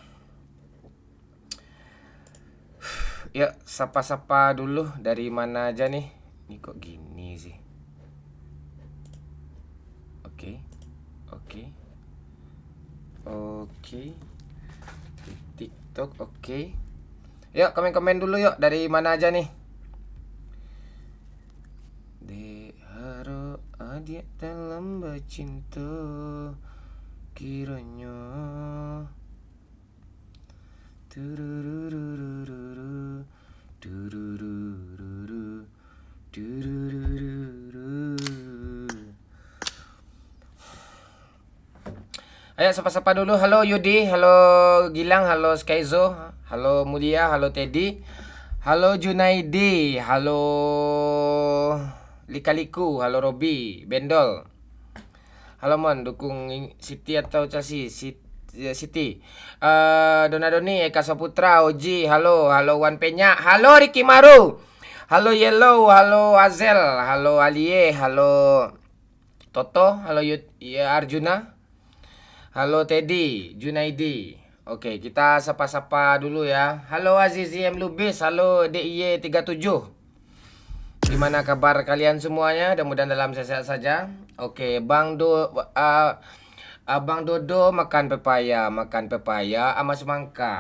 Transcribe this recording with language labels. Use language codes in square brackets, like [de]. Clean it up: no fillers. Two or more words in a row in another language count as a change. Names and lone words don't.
[id] Ya, sapa-sapa dulu. Dari mana aja nih? Ini kok gini sih? Oke. Di TikTok, oke. Yuk, komen-komen dulu yuk. Dari mana aja nih? Dek haru adik dalam bercinta kiranya. Turururururu, tururururu, tururururu. Ayo sapa-sapa dulu. Halo Yudi, halo Gilang, halo Skyzo, halo Mulia, halo Teddy, halo Junaidi, halo Likaliku, halo Robi, Bendol. Halo Mon, dukung City atau Chelsea? City. Donadoni, Eka Saputra, Oji, halo Wan Penya, halo Ricky Maru, halo Yellow, halo Azel, halo Alie, halo Toto, halo ya Arjuna, halo Teddy, Junaidi. Oke, kita sapa-sapa dulu ya. Halo Azizi M Lubis, halo DIY 37. Gimana kabar kalian semuanya? Mudah-mudahan dalam sehat saja. Oke, Abang Dodo makan pepaya sama semangka.